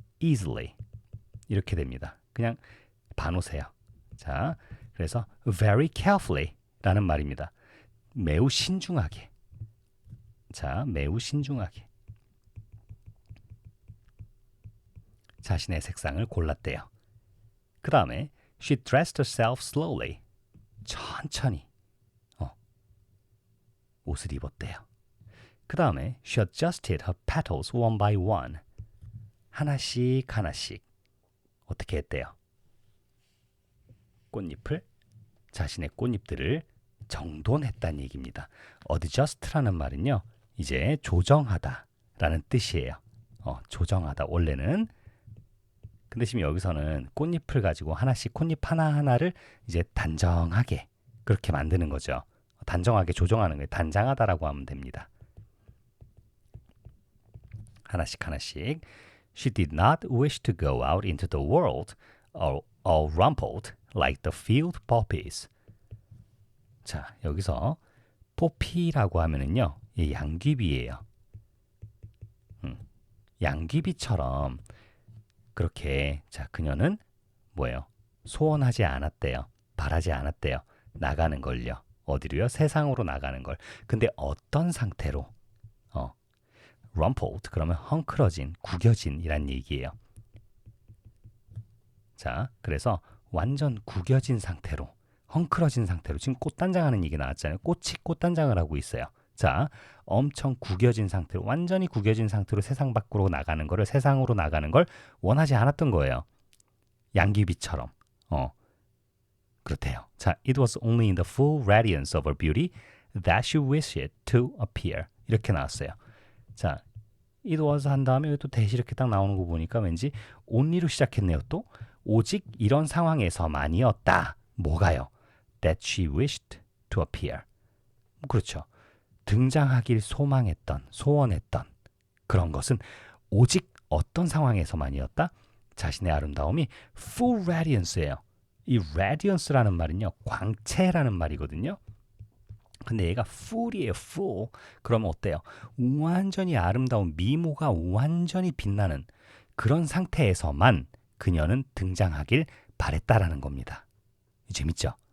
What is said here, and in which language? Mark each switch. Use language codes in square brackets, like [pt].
[ko] easily. 이렇게 됩니다. 그냥 봐놓으세요. 자, 그래서 [en] very carefully [ko] 라는 말입니다. 매우 신중하게. 자, 매우 신중하게. 자신의 색상을 골랐대요. 그 다음에 [en] she dressed herself slowly. [ko] 천천히 옷을 입었대요. 그 다음에 [en] she adjusted her petals one by one. [ko] 하나씩 하나씩 어떻게 했대요? 꽃잎을 자신의 꽃잎들을 정돈했다는 얘기입니다. adjust라는 말은요. 이제 조정하다라는 뜻이에요. 조정하다. 원래는 근데 지금 여기서는 꽃잎을 가지고 하나씩 꽃잎 하나하나를 이제 단정하게 그렇게 만드는 거죠. 단정하게 조정하는 거예요. 단장하다라고 하면 됩니다. 하나씩 하나씩. [en] She did not wish to go out into the world all rumpled like the field poppies. [ko] 자, 여기서 포피라고 하면은요. 이 양귀비예요. 양귀비처럼 그렇게 자, 그녀는 뭐예요? 소원하지 않았대요. 바라지 않았대요. 나가는 걸요. 어디로요? 세상으로 나가는 걸. 근데 어떤 상태로? rumpled 그러면 헝클어진, 구겨진이란 얘기예요. 자, 그래서 완전 구겨진 상태로, 헝클어진 상태로 지금 꽃단장하는 얘기 나왔잖아요. 꽃이 꽃단장을 하고 있어요. 자, 엄청 구겨진 상태로, 완전히 구겨진 상태로 세상 밖으로 나가는 거를, 세상으로 나가는 걸 원하지 않았던 거예요. 양귀비처럼. 그렇대요. [en] 자, it was only in the full radiance of her beauty that she wished it to appear. [ko] 이렇게 나왔어요. 자, [en] it was [ko] 한 다음에 또 대시 이렇게 딱 나오는 거 보니까 왠지 only로 시작했네요. 또 오직 이런 상황에서만이었다. 뭐가요? [en] That she wished to appear. [ko] 그렇죠. 등장하길 소망했던, 소원했던 그런 것은 오직 어떤 상황에서만이었다? 자신의 아름다움이 [en] full radiance [ko] 예요. 이 radiance라는 말은요, 광채라는 말이거든요. 근데 얘가 full이에요, full. 그러면 어때요? 완전히 아름다운 미모가 완전히 빛나는 그런 상태에서만 그녀는 등장하길 바랬다라는 겁니다. 재밌죠?